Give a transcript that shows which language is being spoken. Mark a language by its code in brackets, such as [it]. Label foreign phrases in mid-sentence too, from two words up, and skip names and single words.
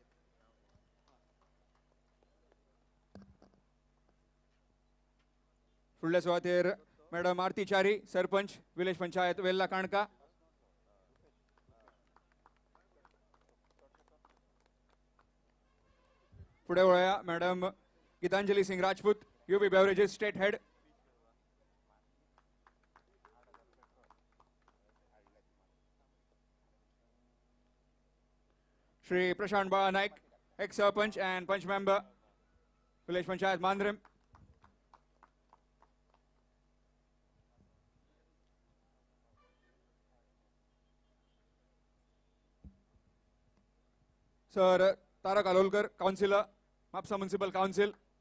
[kok] फुडल्या सुवातेर मॅडम आरती च्यारी सरपंच विलेज पंचायत वेल्ला काणका. फुडें वळया मॅडम गीतांजली सिंग राजपूत UB बेवरेजेस [en] state head. [kok] श्री प्रशांत बाळा नायक [en] ex sarpanch and panch member [kok] विलेज पंचायत मांद्रम. सर तारक अलोलकर काउन्सिलर म्हापसा म्युनिसिपल काउन्सिल.